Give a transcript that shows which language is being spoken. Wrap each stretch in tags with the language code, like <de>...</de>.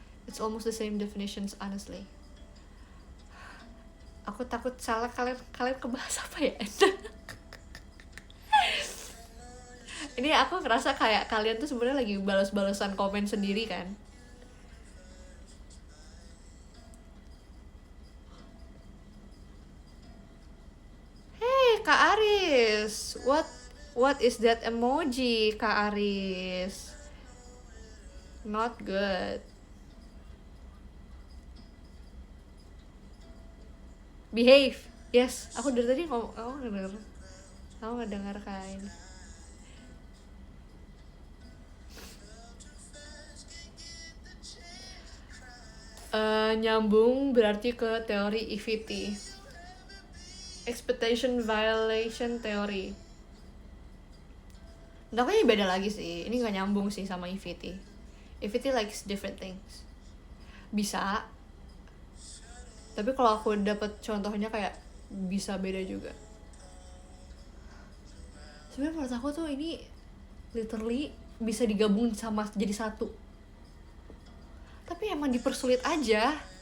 <en>It's almost the same definitions honestly.</en> <id>Aku takut salah, kalian kebahas apa ya? Ini aku ngerasa kayak kalian tuh sebenarnya lagi balas-balasan komen sendiri kan.</id> <en>Hey Kak Aris, what is that emoji Kak Aris? Not good. Behave.</en> <id>Yes, aku dari tadi ngomong, aku ngedengar Kak ini. Nyambung berarti ke teori EVT, expectation violation theory. Nah, kayaknya beda lagi sih. Ini nggak nyambung sih sama EVT.</id> <en>EVT likes different things.</en> <id>Bisa. Tapi kalau aku dapet contohnya kayak bisa beda juga. Sebenarnya menurut aku tuh ini literally bisa digabung sama jadi satu. Tapi emang dipersulit aja.</id>